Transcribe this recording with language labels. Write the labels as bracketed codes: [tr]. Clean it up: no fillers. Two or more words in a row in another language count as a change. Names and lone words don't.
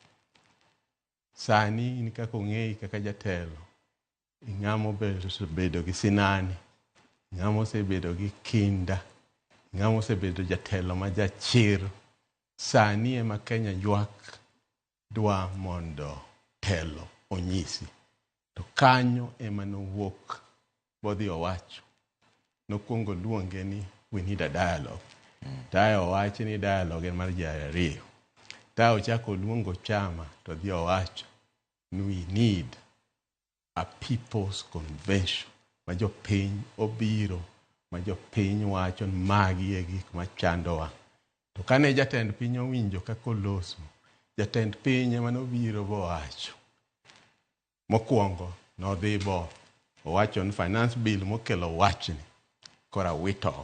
[luo] sani ni kaka ong'eyi kaka jatelo ing'amo bedo gi sinani, ing'amo sebedo gi kinda, ing'amo sebedo jatelo ma jachir. Sani ema Kenya ywak dwa mondo telo onyisi. To kanyo ema nowuok bodhi owacho. Nokuongo luonge ni [en] we need a dialogue. [luo] Tayo owacho ni dialogue en mar ji ariyo. Tayo ochako luongo chama to dhi owacho ni [en] we need a people's convention. [luo] Ma jopiny obiro, ma jopiny wacho ni magi e gik machandowa. To kane jatend piny owinjo kaka oloso, jatend piny ema nobiro bowacho. Mokwongo nodhi bo owacho ni [en] finance bill [luo] mokelo wachni kora witok.